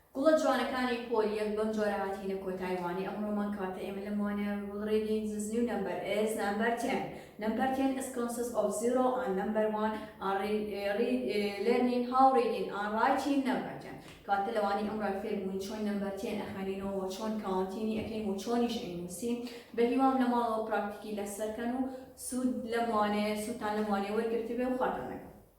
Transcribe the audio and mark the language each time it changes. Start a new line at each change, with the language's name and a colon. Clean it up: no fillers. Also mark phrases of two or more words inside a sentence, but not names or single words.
Central Kurdish: زۆر جوانەکانی پۆلیەک بەم جۆرە هاتینە کۆتاییوانی ئەمڕۆمان کاتە ئێمە لەم وانەیە
English: reading is new number is number 10. Number 10 is consists of 0 and number 1 and learning how reading and writing number 10.
Central Kurdish: کاتە لەوانی ئەمڕۆ فێر بووین چۆن نمبەر 10 ئەخوێنینەوە چۆن کاونتینی ئەکەین و چۆنیش ئەینووسین بە هیوام لە ماڵەوە پراکتیکی لەسەرکەن و سوودتان لەم وانەیە وەرگرتبێ و خاتان نەکەن.